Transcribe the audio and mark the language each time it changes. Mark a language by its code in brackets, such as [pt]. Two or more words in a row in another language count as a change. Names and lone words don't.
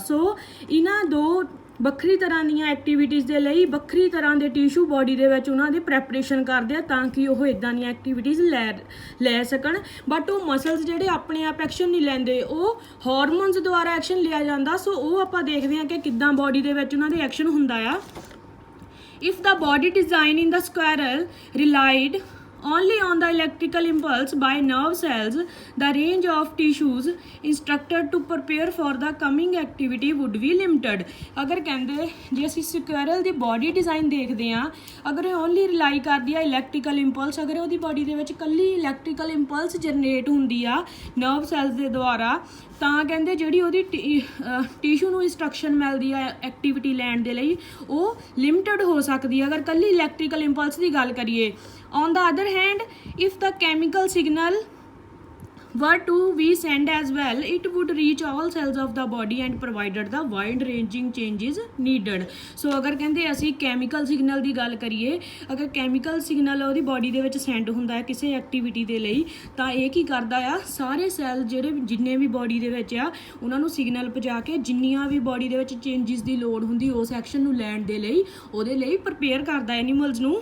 [pa] ਸੋ ਇਹਨਾਂ ਦੋ ਵੱਖਰੀ ਤਰ੍ਹਾਂ ਦੀਆਂ ਐਕਟੀਵਿਟੀਜ਼ ਦੇ ਲਈ ਵੱਖਰੀ ਤਰ੍ਹਾਂ ਦੇ [en] tissue body [pa] ਦੇ ਵਿੱਚ ਉਹਨਾਂ ਦੀ ਪ੍ਰੈਪਰੇਸ਼ਨ ਕਰਦੇ ਆ ਤਾਂ ਕਿ ਉਹ ਇੱਦਾਂ ਦੀਆਂ ਐਕਟੀਵਿਟੀਜ਼ ਲੈ ਸਕਣ। ਬਟ ਉਹ ਮਸਲਸ ਜਿਹੜੇ ਆਪਣੇ ਆਪ ਐਕਸ਼ਨ ਨਹੀਂ ਲੈਂਦੇ ਉਹ ਹਾਰਮੋਨਸ ਦੁਆਰਾ ਐਕਸ਼ਨ ਲਿਆ ਜਾਂਦਾ। ਸੋ ਉਹ ਆਪਾਂ ਦੇਖਦੇ ਹਾਂ ਕਿ ਕਿੱਦਾਂ ਬੋਡੀ ਦੇ ਵਿੱਚ ਉਹਨਾਂ ਦੇ ਐਕਸ਼ਨ ਹੁੰਦਾ ਆ। [en] If the body design in the squirrel relied only on the electrical impulse by nerve cells, the range of tissues instructed to prepare for the coming activity would be limited। [pa] ਅਗਰ ਕਹਿੰਦੇ ਜੇ ਅਸੀ ਸਕੁਐਰਲ ਦੀ [en] body design [pa] ਦੇਖਤੇ ਹੈਂ ਅਗਰ [en] only rely [pa] ਕਰਤੀ ਹੈ [en] electrical impulse [pa] ਅਗਰ ਵੋ ਬਾਡੀ ਕੇ ਕੱਲੀ [en] electrical impulse generate [pa] ਹੋਂਗੀ ਆ [en] nerve cells [pa] ਕੇ ਦੁਆਰਾ ਤਾਂ ਕਹਿੰਦੇ ਜਿਹੜੀ ਉਹਦੀ ਟਿਸ਼ੂ ਨੂੰ ਇੰਸਟਰਕਸ਼ਨ ਮਿਲਦੀ ਆ ਐਕਟੀਵਿਟੀ ਲੈਣ ਦੇ ਲਈ ਉਹ ਲਿਮਟਿਡ ਹੋ ਸਕਦੀ ਹੈ ਅਗਰ ਕੱਲੀ [en] electrical impulse [pa] ਦੀ ਗੱਲ ਕਰੀਏ। [en] On the other hand if the chemical signal were to be sent as well it would reach all cells of the body and provided the wide ranging changes needed। [pa] so ਅਗਰ ਕਹਿੰਦੇ ਅਸੀਂ [en] chemical signal [pa] ਦੀ ਗੱਲ ਕਰੀਏ ਅਗਰ [en] chemical signal [pa] ਉਹਦੀ ਬੋਡੀ ਦੇ ਵਿੱਚ ਸੈਂਡ ਹੁੰਦਾ ਹੈ ਕਿਸੇ ਐਕਟੀਵਿਟੀ ਦੇ ਲਈ ਤਾਂ ਇਹ ਕੀ ਕਰਦਾ ਆ ਸਾਰੇ ਸੈੱਲ ਜਿਹੜੇ ਜਿੰਨੇ ਵੀ ਬੋਡੀ ਦੇ ਵਿੱਚ ਆ ਉਹਨਾਂ ਨੂੰ ਸਿਗਨਲ ਪਹੁੰਚਾ ਕੇ ਜਿੰਨੀਆਂ ਵੀ ਬੋਡੀ ਦੇ ਵਿੱਚ ਚੇਂਜਿਸ ਦੀ ਲੋੜ ਹੁੰਦੀ ਉਸ ਐਕਸ਼ਨ ਨੂੰ ਲੈਣ ਦੇ ਲਈ ਉਹਦੇ ਲਈ ਪ੍ਰਪੇਅਰ ਕਰਦਾ ਐਨੀਮਲਸ ਨੂੰ।